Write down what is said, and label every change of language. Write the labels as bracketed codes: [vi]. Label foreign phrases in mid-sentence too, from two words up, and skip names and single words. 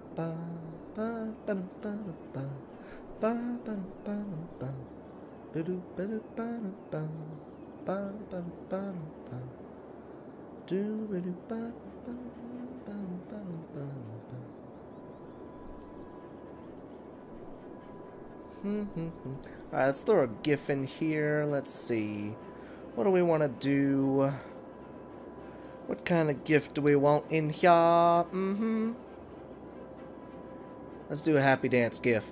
[en] ba ba ba da ba da ba ba ba ba ba do ba do ba da ba ba ba ba ba do ba do ba ba ba ba ba ba. Alright, let's throw a GIF in here. Let's see. What do we want to do? What kind of gift do we want in here? Let's do a happy dance gif.